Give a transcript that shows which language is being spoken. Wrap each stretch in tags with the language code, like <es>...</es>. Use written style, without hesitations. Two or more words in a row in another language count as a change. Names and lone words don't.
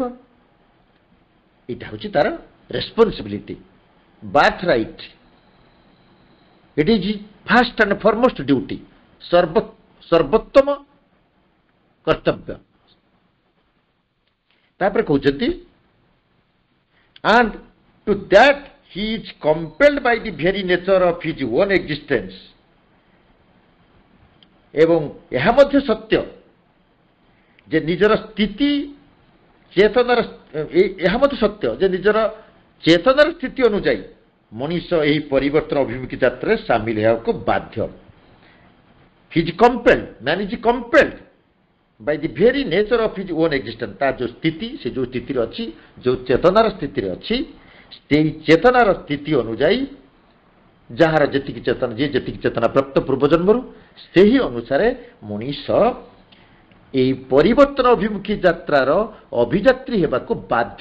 <or>ଏଇଟା ହେଉଛି ତାର</or> <en>responsibility, birth right. it is first and foremost duty,</en> <or>ସର୍ବୋତ୍ତମ କର୍ତ୍ତବ୍ୟ। ତାପରେ କହୁଛନ୍ତି,</or> <en>and to that he is compelled by the very nature of his own existence।</en> <or>ଏବଂ ଏହା ମଧ୍ୟ ସତ୍ୟ ଯେ ନିଜର ସ୍ଥିତି ଚେତନାର, ଏହା ମଧ୍ୟ ସତ୍ୟ ଯେ ନିଜର ଚେତନାର ସ୍ଥିତି ଅନୁଯାୟୀ ମଣିଷ ଏହି ପରିବର୍ତ୍ତନ ଅଭିମୁଖୀ ଯାତ୍ରାରେ ସାମିଲ ହେବାକୁ ବାଧ୍ୟ।</or> <en>he is compelled, man is compelled by the very nature of his own existence।</en> <or>ତାର ଯେଉଁ ସ୍ଥିତି, ସେ ଯେଉଁ ସ୍ଥିତିରେ ଅଛି, ଯେଉଁ ଚେତନାର ସ୍ଥିତିରେ ଅଛି, ସେଇ ଚେତନାର ସ୍ଥିତି ଅନୁଯାୟୀ ଯାହାର ଯେତିକି ଚେତନା, ଯିଏ ଯେତିକି ଚେତନା ପ୍ରାପ୍ତ ପୂର୍ବଜନ୍ମରୁ, ସେହି ଅନୁସାରେ ମଣିଷ ଏହି ପରିବର୍ତ୍ତନ ଅଭିମୁଖୀ ଯାତ୍ରାର ଅଭିଯାତ୍ରୀ ହେବାକୁ ବାଧ୍ୟ।</or>